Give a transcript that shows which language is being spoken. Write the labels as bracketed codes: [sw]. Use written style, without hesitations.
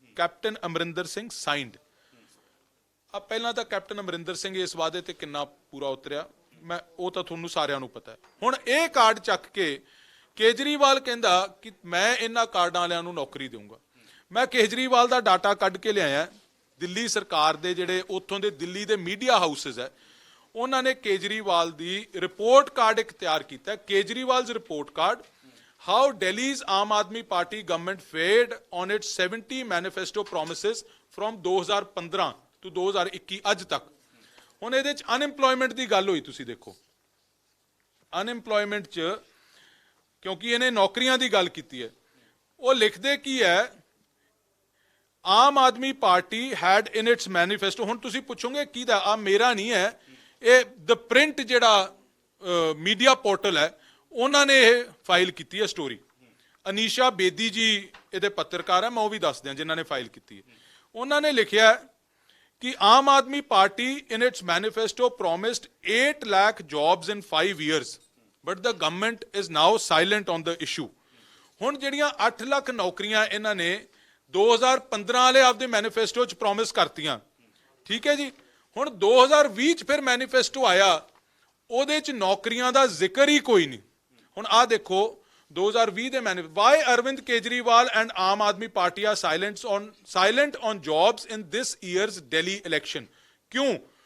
[en] Captain Amarinder Singh signed. [pa] ਪਹਿਲਾਂ ਤਾਂ captain Amarinder Singh ਇਸ ਵਾਅਦੇ ਤੇ ਕਿੰਨਾ ਪੂਰਾ ਉਤਰਿਆ, ਮੈਂ ਉਹ ਤਾਂ ਤੁਹਾਨੂੰ ਸਾਰਿਆਂ ਨੂੰ ਪਤਾ ਹੈ। ਹੁਣ ਇਹ ਕਾਰਡ ਚੱਕ ਕੇ ਕੇਜਰੀਵਾਲ ਕਹਿੰਦਾ ਕਿ ਮੈਂ ਇਹਨਾਂ ਕਾਰਡਾਂ ਵਾਲਿਆਂ ਨੂੰ ਨੌਕਰੀ ਦੇਵਾਂਗਾ। ਮੈਂ ਕੇਜਰੀਵਾਲ ਦਾ ਡਾਟਾ ਕੱਢ ਕੇ ਲਿਆਇਆ। ਦਿੱਲੀ ਸਰਕਾਰ ਦੇ ਜਿਹੜੇ ਉੱਥੋਂ ਦੇ ਦਿੱਲੀ ਦੇ ਮੀਡੀਆ ਹਾਊਸਿਸ ਹੈ, ਉਹਨਾਂ ਨੇ ਕੇਜਰੀਵਾਲ ਦੀ ਰਿਪੋਰਟ ਕਾਰਡ ਇੱਕ ਤਿਆਰ ਕੀਤਾ, [en] Kejriwal's report card, how Delhi's Aam Aadmi Party government fared on its 70 manifesto promises from 2015 to 2021 [pa] ਅੱਜ ਤੱਕ। ਹੁਣ ਇਹਦੇ 'ਚ ਅਨਐਮਪਲੋਇਮੈਂਟ ਦੀ ਗੱਲ ਹੋਈ, ਤੁਸੀਂ ਦੇਖੋ ਅਨਐਮਪਲੋਇਮੈਂਟ 'ਚ, ਕਿਉਂਕਿ ਇਹਨੇ ਨੌਕਰੀਆਂ ਦੀ ਗੱਲ ਕੀਤੀ ਹੈ, ਉਹ ਲਿਖਦੇ ਕੀ ਹੈ, Aam Aadmi party [en] Had in its manifesto. [pa] ਹੁਣ ਤੁਸੀਂ ਪੁੱਛੋਗੇ ਕਿਹਦਾ, ਆ ਮੇਰਾ ਨਹੀਂ ਹੈ, ਇਹ ਦ ਪ੍ਰਿੰਟ ਜਿਹੜਾ ਮੀਡੀਆ ਪੋਰਟਲ ਹੈ, ਉਹਨਾਂ ਨੇ ਇਹ ਫਾਈਲ ਕੀਤੀ ਹੈ ਸਟੋਰੀ। ਅਨੀਸ਼ਾ ਬੇਦੀ ਜੀ ਇਹਦੇ ਪੱਤਰਕਾਰ ਹੈ, ਮੈਂ ਉਹ ਵੀ ਦੱਸ ਦਿਆਂ ਜਿਨ੍ਹਾਂ ਨੇ ਫਾਈਲ ਕੀਤੀ ਹੈ। ਉਹਨਾਂ ਨੇ ਲਿਖਿਆ ਕਿ Aam Aadmi party [en] in its manifesto promised 8 lakh jobs in 5 years, but the government is now silent on the issue. [pa] ਹੁਣ ਜਿਹੜੀਆਂ 8 ਲੱਖ ਨੌਕਰੀਆਂ ਇਹਨਾਂ ਨੇ 2015 ਵਾਲੇ ਆਪਦੇ ਮੈਨੀਫੈਸਟੋ 'ਚ ਪ੍ਰੋਮਿਸ ਕਰਤੀਆਂ, ਠੀਕ ਹੈ ਜੀ। ਹੁਣ 2020 'ਚ ਫਿਰ ਮੈਨੀਫੈਸਟੋ ਆਇਆ, ਉਹਦੇ 'ਚ ਨੌਕਰੀਆਂ ਦਾ ਜ਼ਿਕਰ ਹੀ ਕੋਈ ਨਹੀਂ। ਹੁਣ ਆਹ ਦੇਖੋ 2020 ਦੇ [en] Why Arvind Kejriwal and Aam Aadmi Party are silent on jobs in this years Delhi election. [pa] ਕਿਉਂ?